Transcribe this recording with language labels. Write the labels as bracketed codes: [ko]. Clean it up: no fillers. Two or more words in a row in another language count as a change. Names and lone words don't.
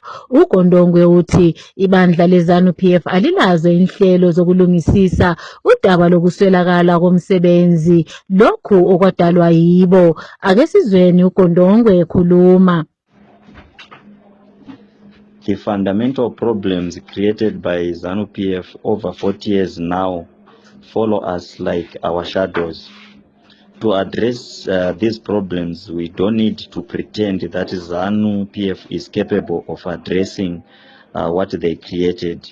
[nd] uKondongwe uthi ibandla leZANU-PF alilazo inhlelo zokulungisisa udaba lokuswelakala komsebenzi, lokhu okwadalwa yibo. Ake sizweni uKondongwe ekhuluma. [en] The fundamental problems created by ZANU-PF over 40 years now follow us like our shadows. To address these problems, we don't need to pretend that ZANU-PF is capable of addressing what they created.